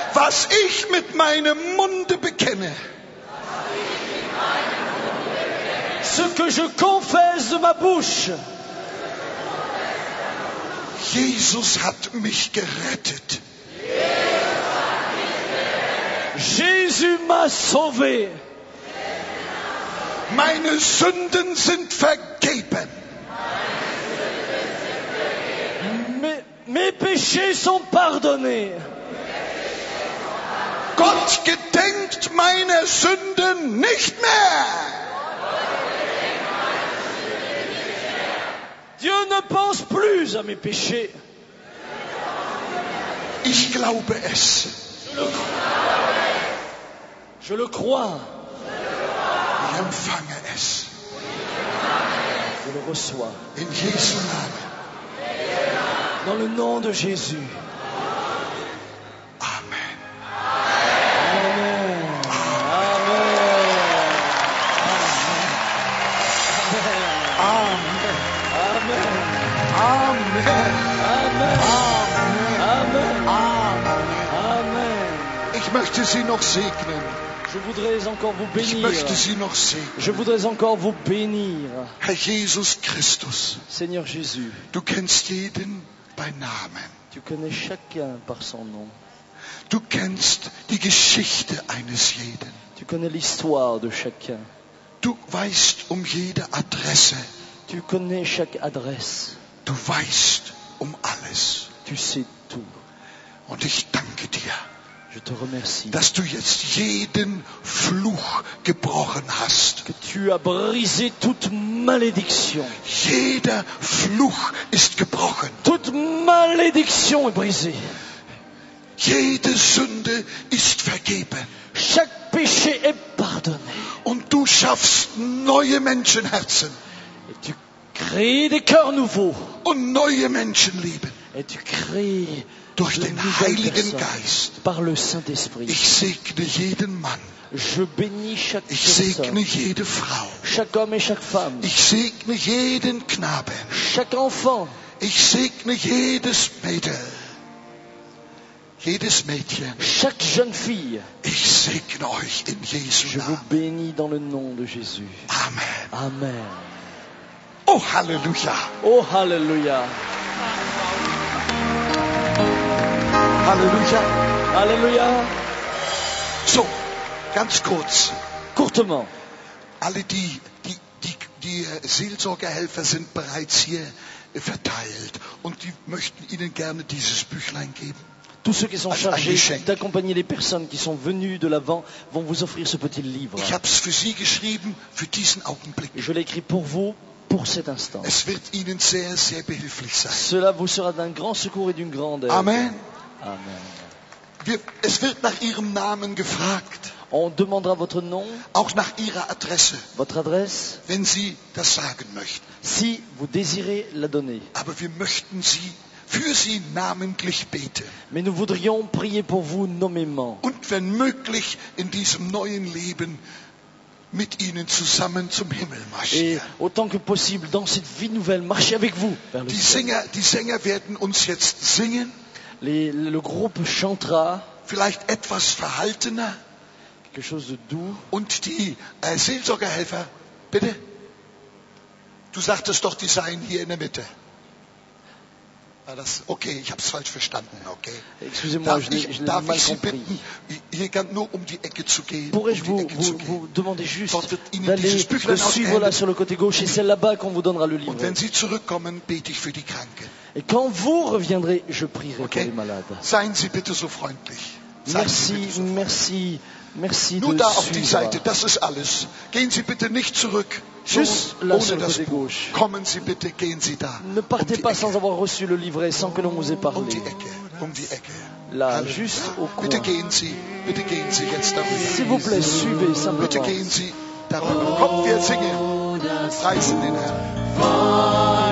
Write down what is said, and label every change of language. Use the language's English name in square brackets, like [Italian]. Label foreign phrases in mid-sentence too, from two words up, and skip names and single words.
[German] was ich mit meinem Munde bekenne, [French] ce que je confesse de ma bouche, [German] Jesus hat mich gerettet. [French] Jésus m'a sauvé. [German] Meine Sünden sind vergeben. [French] Mes péchés sont pardonnés. [German] Gott gedenkt meiner Sünden nicht mehr. [French] Dieu ne pense plus à mes péchés. [German] Ich glaube es. [French] Je le crois. [German] Ich empfange es. [French] Je le reçois. [German] In Jesu Namen. [French] Dans le nom de Jésus. Amen. Amen. Amen. Amen. Amen. Amen. Amen. Amen. [German] Ich möchte Sie noch segnen. [French] Je voudrais encore vous [German] Ich [French] bénir. [German] möchte Sie noch segnen. [French] Je voudrais encore vous bénir. [German] Herr Jesus Christus, [French] Seigneur Jésus, [German] du kennst jeden bei Namen. [French] tu connais chacun par son nom. [German] Du kennst die Geschichte eines jeden. [French] Tu connais l'histoire de chacun. [German] Du weißt um jede Adresse. [French] Tu connais chaque adresse. [German] Du weißt um alles. [French] Tu sais tout. [German] Und ich danke dir, [French] Je te remercie [German] dass du jetzt jeden Fluch gebrochen hast. [French] que tu as brisé toute malédiction. [German] Jeder Fluch ist gebrochen. [French] Toute malédiction est brisée. [German] Jede Sünde ist vergeben. [French] Chaque péché est pardonné. [German] Und du schaffst neue Menschenherzen [French] Et tu crées des cœurs nouveaux. [German] und neue Menschenleben [French] Et tu crées [German] durch [French] de [German] den [French] nouvelles [German] Heiligen [French] personnes [German] Geist. [French] par le Saint-Esprit. [German] Ich segne jeden Mann. [French] Je bénis chaque [German] Ich [French] personne, [German] segne jede Frau. [French] chaque homme et chaque femme, [German] Ich segne jeden Knaben. [French] chaque enfant. [German] Ich segne jedes Mädel. Jedes Mädchen. [French] Chaque jeune fille, [German] Ich segne euch in Jesu [French] je vous [German] Namen. [French] bénis dans le nom de Jésus. Amen. Amen. [German] Oh, Halleluja. Oh, Halleluja. Halleluja. [French] Alléluia. [German] So, ganz kurz. [French] Courtement, [German] Alle die Seelsorgerhelfer sind bereits hier verteilt und die möchten Ihnen gerne dieses Büchlein geben. [French] tous ceux qui sont [German] Ein [French] chargés [German] Geschenk. [French] d'accompagner les personnes qui sont venues de l'avant vont vous offrir ce petit livre. [German] Ich habe es für Sie geschrieben, für diesen Augenblick. [French] Je l'ai écrit pour vous, pour cet instant. [German] Es wird Ihnen sehr, sehr behilflich sein. [French] Cela vous sera d'un grand secours et d'une grande aide. Amen. Amen. [German] Es wird nach Ihrem Namen gefragt, [French] On demandera votre nom, [German] auch nach Ihrer Adresse, [French] votre adresse, [German] wenn Sie das sagen möchten. [French] si vous désirez la donner. [German] Aber wir möchten für Sie namentlich beten. [French] Mais nous voudrions prier pour vous nommément. [German] Und wenn möglich in diesem neuen Leben mit Ihnen zusammen zum Himmel [French] Et [German] marschieren. [French] autant que possible, dans cette vie nouvelle, marcher avec vous vers le ciel. [German] Die Sänger werden uns jetzt singen, [French] Le groupe chantera [German] vielleicht etwas verhaltener. [French] quelque chose de doux. [German] Und die Seelsorgerhelfer, bitte? Du sagtest doch, die seien hier in der Mitte. Okay, ich habe es falsch verstanden, okay. [French] Excusez-moi, je l'ai [German] Darf mal ich Sie [French] compris. [German] bitten, hier nur um die Ecke zu gehen? [French] Pourrais-je [German] um die [French] vous, [German] Ecke zu [French] vous, [German] gehen. [French] vous demander juste [German] Dort wird Ihnen [French] d'aller [German] dieses [French] de [German] Büchlein [French] suivre là [German] ausgehändigt. [French] sur le côté gauche et c'est là-bas qu'on vous donnera le livre. [German] Und wenn Sie zurückkommen, bete ich für die Kranken. [French] Et quand vous reviendrez, je prierai Okay? pour les malades. [German] Seien Sie bitte so freundlich. Seien Sie [French] Merci, [German] bitte so freundlich. [French] merci, merci [German] Nur [French] de [German] da auf die [French] suivre. [German] Seite, das ist alles. Gehen Sie bitte nicht zurück. [French] Juste [German] So, [French] là [German] ohne [French] sur le [German] das [French] côté [German] Buch. [French] gauche. [German] Kommen Sie bitte, gehen Sie da. [French] Ne partez [German] die [French] pas [German] Ecke. [French] sans avoir reçu le livret, sans que l'on vous ait [German] Um [French] parlé. [German] die Ecke. Um die Ecke. [French] Là, [German] Halleluja. [French] juste au coin. [German] Bitte gehen Sie jetzt darüber. [French] S'il vous plaît, suivez [German] Bitte [French] simplement. [German] gehen Sie darüber. Kommt, wir singen. Preisen den Herrn.